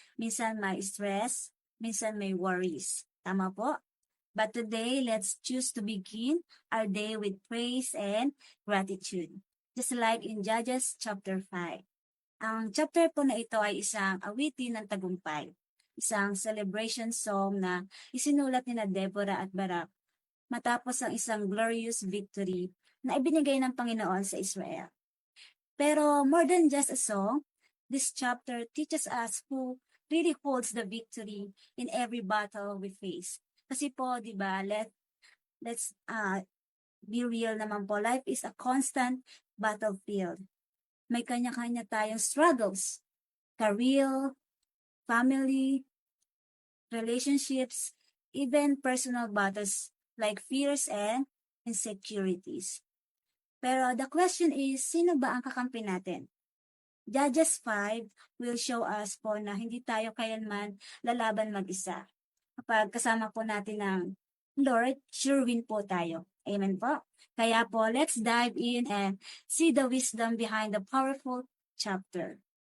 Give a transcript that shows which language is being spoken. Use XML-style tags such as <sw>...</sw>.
<tl>Minsan may stress, minsan may worries. Tama po?</tl> <en>But today, let's choose to begin our day with praise and gratitude. Just like in Judges chapter 5.</en> <tl>Ang chapter po na ito ay isang awitin ng tagumpay. Isang</tl> <en>celebration song</en> <tl>na isinulat ni Deborah at Barak matapos ang isang</tl> <en>glorious victory</en> <tl>na ibinigay ng Panginoon sa Israel. Pero</tl> <en>more than just a song, this chapter teaches us who really holds the victory in every battle we face.</en> <tl>Kasi po, di ba,</tl> <en>let's be real</en> <tl>naman po.</tl> <en>Life is a constant battlefield.</en> <tl>May kanya-kanya tayong</tl> <en>struggles. Career, family, relationships, even personal battles like fears and insecurities.</en> <tl>Pero</tl> <en>the question is,</en> <tl>sino ba ang kakampi natin?</tl> <en>Judges 5 will show us</en> <tl>po na hindi tayo kailanman lalaban mag-isa. Kapag kasama po natin ng Lord,</tl> <en>sure win</en> <tl>po tayo. Amen po? Kaya po,</tl> <en>let's dive in and see the wisdom behind the powerful chapter.</en>